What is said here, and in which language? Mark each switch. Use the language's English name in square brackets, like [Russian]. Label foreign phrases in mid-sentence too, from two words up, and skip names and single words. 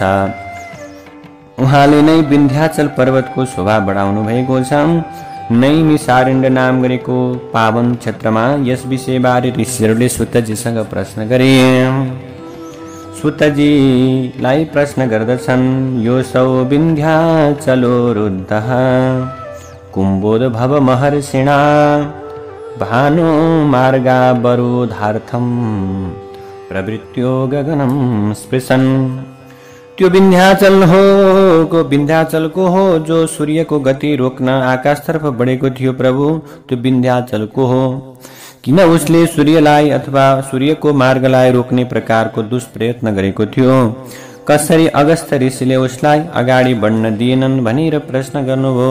[Nepali] उहाँले नै विन्ध्याचल पर्वतको शोभा बढाउनु भएको छ। नैमिषारण्य नाम गरेको पावन क्षेत्रमा यस विषयबारे ऋषिहरूले सुतजीसँग प्रश्न गरे। सुतजीलाई प्रश्न गर्दछन्, [Sanskrit] यो सौ विन्ध्याचलो रुद्धः कुम्भोद भव महर्षिणा भानु मार्गावरोधार्थम प्रवृत्यो गगनम स्पृशन। [Nepali] त्यो विन्ध्याचलको हो जो सूर्यको गति रोक्न आकाशतर्फ बढेको थियो। प्रभु, त्यो विन्ध्याचलको हो। किन उसले सूर्यलाई अथवा सूर्यको मार्गलाई रोक्ने प्रकारको दुष्प्रयत्न गरेको थियो? कसरी अगस्त्य ऋषिले उसलाई अगाडि बढ्न दिएनन् भनेर प्रश्न गर्नुभयो।